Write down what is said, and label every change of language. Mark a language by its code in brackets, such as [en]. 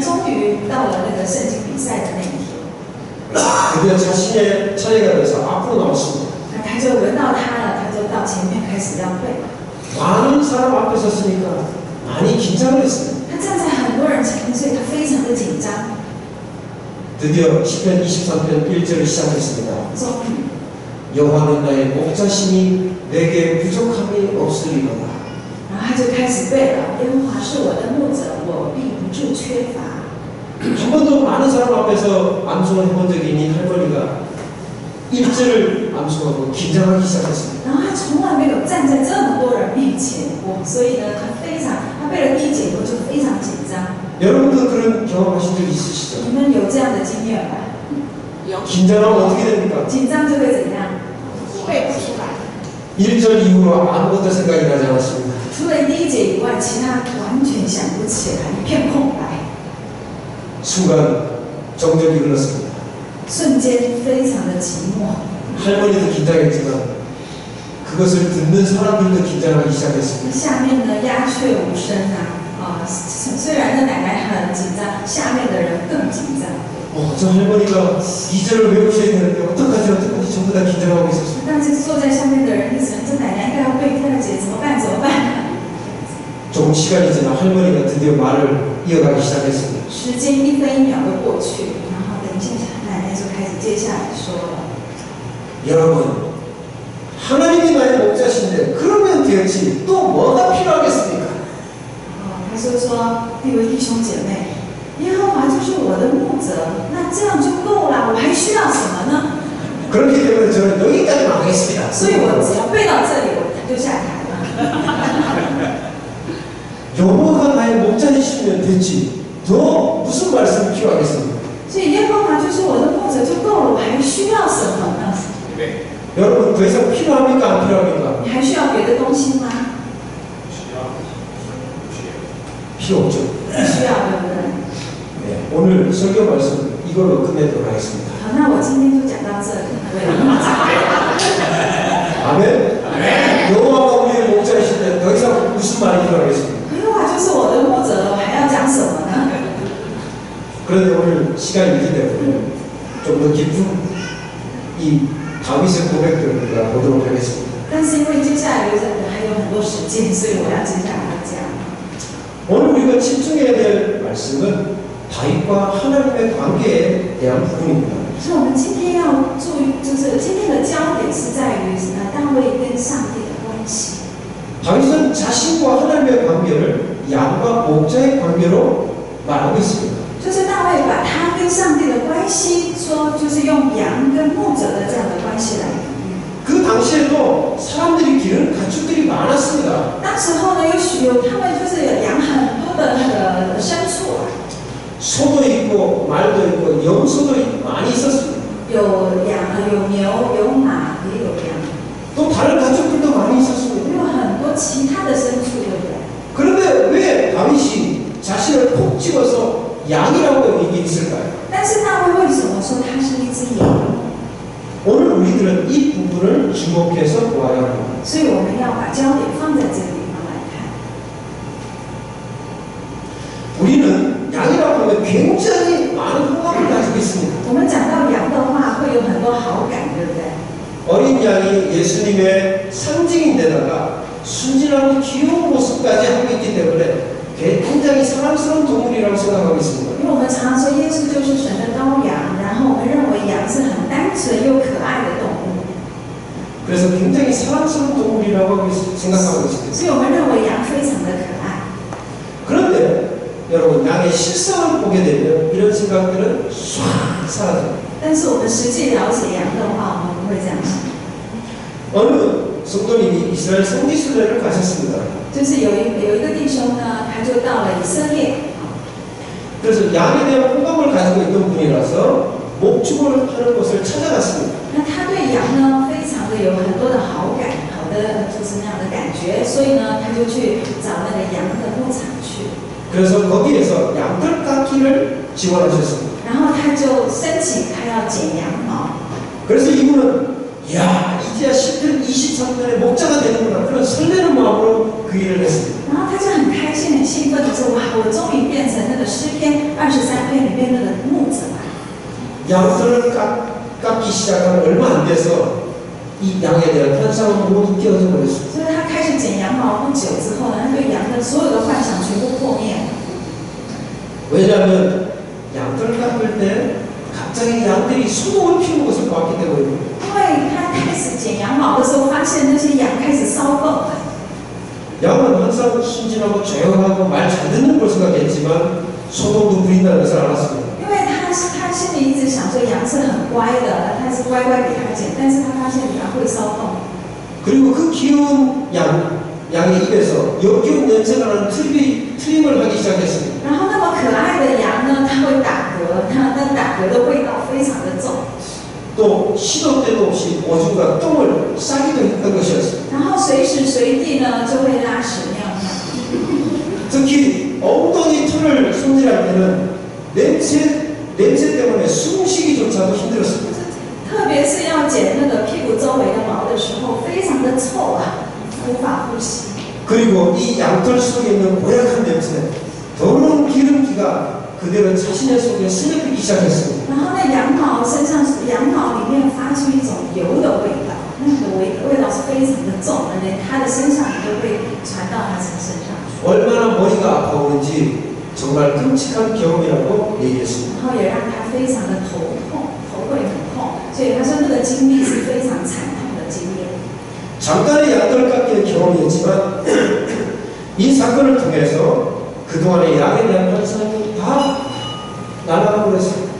[zh] 那终于到了那个圣经比赛的那一天， [ko] 드디어 자신의 차례가 돼서 앞으로 나왔습니다. [zh] 那他就轮到他了，他就到前面开始要背。 [ko] 많은 사람 앞에 섰으니까 많이 긴장을 했습니다. [zh] 他站在很多人前面，所以他非常的紧张。 [ko] 드디어 시편 23편 1절을 시작했습니다. [zh] 终于， [ko] 여호와는 나의 목자시니 내게 부족함이 없으리로다. [zh] 然后他就开始背了：耶和华是我的牧者，我必不致缺乏。 [ko] 한 번도 많은 사람 앞에서 암송을 해본 적이 있는 할머니가 1절을 암송하고 긴장하기 시작했습니다. [zh] 然后他从来没有站在这么多人面前过，所以呢，他背了第1节以后就非常紧张。 [ko] 여러분도 그런 경험하신 적 있으시죠? [zh] 你们有这样的经验吗？ [ko] 긴장하면 어떻게 됩니까? [zh] 紧张就会怎样？背不出来。 [ko] 1절 이후로 아무것도 생각이 나지 않았습니다. [zh] 除了第1节以外，其他完全想不起来，一片空白。 [ko] 순간 정적이 흘렀습니다. [zh] 瞬间非常的寂寞。 [ko] 할머니도 긴장했지만 그것을 듣는 사람들도 긴장하기 시작했습니다. [zh] 下面呢鸦雀无声虽然那奶奶很紧张，下面的人更紧张。 [ko] 저 할머니가 2절을 외우셔야 되는데 어떡하지 전부 다 긴장하고 있었습니다. [zh] 但是坐在下面的人一直这奶奶应该要背第2节，怎么办？怎么办？ [ko] 조금 시간이 지나 할머니가 드디어 말을 이어가기 시작했습니다. [zh] 时间1分1秒的过去，然后等一下奶奶就开始接下来说了。 [ko] 여러분, 하나님이 나의 목자신데 그러면 되었지 또 뭐가 필요하겠습니까? [zh] 他说各位弟兄姐妹，耶和华就是我的牧者，那这样就够了，我还需要什么呢？ [ko] 그렇기 때문에 저는 여기까지만 하겠습니다. [zh] 所以我只要背到这里，我就下台了。 [ko] 여호와가 나의 목자이시면 됐지 더 무슨 말씀이 필요하겠습니까? 所以耶和华就是我的牧者就够了，我还需要什么呢？ 네. 여러분 더 이상 필요합니까? 안 필요합니까? [zh] 你还需要别的东西吗？ [ko] 필요 없죠. [zh] 不需要，对不对？ [ko] 네. 오늘 설교 말씀 이걸로 끝내도록 하겠습니다. [zh] 好，那我今天就讲到这里。 [ko] 아멘. 여호와가 우리의 목자이신데 더 이상 무슨 말이 필요하겠습니까? [zh] 耶和华就是我的牧者了，我还要讲什么呢？ [ko] 그런데 오늘 시간이 있기 때문에 좀 더 깊은 이 다윗의 고백들을 우리가 보도록 하겠습니다. [zh] 但是因为接下来还有很多时间，所以我要接下来讲。 [ko] 오늘 우리가 집중해야 될 말씀은 다윗과 하나님의 관계에 대한 부분입니다. [zh] 所以我们今天要注意，就是今天的焦点是在于大卫跟上帝的关系。 [ko] 다윗은 자신과 하나님의 관계를 양과 목자의 관계로 말하고 있습니다. [zh] 就是大卫把他跟上帝的关系说，就是用羊跟牧者的这样的关系来比喻。 [ko] 그 당시에도 사람들이 기르는 가축들이 많았습니다. [zh] 当时候呢，他们就是有养很多的那个牲畜啊， [ko] 소도 있고 말도 있고 염소도 많이 있었습니다. [zh] 有牛有马也有羊， [ko] 또 다른 가축들도 많이 있었습니다. [zh] 有很多其他的牲畜，对不对？ [ko] 그런데 왜 다윗이 자신을 콕 집어서 양이라고 얘기했을까요? [zh] 但是大卫为什么说他是一只羊？ [ko] 오늘 우리들은 이 부분을 주목해서 보아야 합니다. [zh] 所以我们要把焦点放在这个地方来看。 [ko] 우리는 양이라고 하면 굉장히 많은 호감을 가지고 있습니다. [zh] 我们讲到羊的话，会有很多好感，对不对？ [ko] 어린 양이 예수님의 상징인데다가 순진하고 귀여운 모습까지 하고 있기 때문에 굉장히 사랑스러운 동물이라고 생각하고 있습니다. [zh] 因为我们常说耶稣就是神的羔羊，然后我们认为羊是很单纯又可爱的动物， [ko] 그래서 굉장히 사랑스러운 동물이라고 생각하고 있습니다. [zh] 所以我们认为羊非常的可爱。 [ko] 그런데 여러분 양의 실상을 보게 되면 이런 생각들은 싹 사라져요. [zh] 但是我们实际了解羊的话，我们不会这样想。 [ko] 어느 성도님이 이스라엘 성지순례를 가셨습니다. [zh] 就是有一个弟兄呢，他就到了以色列， [ko] 그래서 양에 대한 호감을 가지고 있는 분이라서 목축을 하는 곳을 찾아갔습니다. [zh] 那他对羊呢非常的有很多的好感，好的就是那样的感觉，所以呢，他就去找那个羊的牧场去， [ko] 그래서 거기에서 양털 깎기를 지원하셨습니다. [zh] 然后他就申请他要剪羊毛。 [ko] 그래서 이분은 야 이제야 10년 23년의 목자가 되는구나 그런 설레는 마음으로 그 일을 했습니다. [zh] 然后他就很开心、很兴奋的说：“哇，我终于变成那个诗篇23篇里面那个牧者了。” [ko] 양털을 깎기 시작하면 얼마 안 돼서 이 양에 대한 환상은 모두 깨어져 버렸습니다. [zh] 所以他开始剪羊毛不久之后呢，他对羊的所有的幻想全部破灭了。 [ko] 왜냐하면 양털을 깎을 때 갑자기 양들이 소동을 피우는 것을 봤기 때문입니다. [zh] 因为他开始剪羊毛的时候，发现那些羊开始骚动了。 [ko] 양은 항상 순진하고 조용하고 말 잘 듣는 걸 생각했지만 소동도 부린다는 것을 알았습니다. [zh] 因为他心里一直想说羊是很乖的，他是乖乖给他剪，但是他发现羊会骚动。 [ko] 그리고 그 귀여운 양의 입에서 역겨운 냄새가 나는 트림을 하기 시작했습니다. [zh] 然后那么可爱的羊呢，它会打嗝，它那打嗝的味道非常的重。 [ko] 또 시도 때도 없이 오줌과 똥을 싸기도 했던 것이었습니다. [zh] 然后随时随地呢就会拉屎尿尿。 [ko] 특히 엉덩이 털을 손질할 때는 냄새 때문에 숨쉬기조차도 힘들었습니다. [zh] 特别是要剪那个屁股周围的毛的时候，非常的臭啊，无法呼吸。 [ko] 그리고 이 양털 속에 있는 고약한 냄새, 더러운 기름기가 그대로 자신의 속에 스며들기 시작했습니다. [zh] 然后那羊毛里面发出一种油的味道，那个味道是非常的重的，连他的身上也都会传到他身上去。 [ko] 얼마나 머리가 아파오는지 정말 끔찍한 경험이라고 얘기했습니다. [zh] 然后也让他非常的头痛，头会很痛，所以他说那个经历是非常惨痛的经验。 [ko] 잠깐의 양털 깎기의 경험이었지만 이 사건을 통해서 그동안의 양에 대한 환상이 다 날아가고 그랬습니다.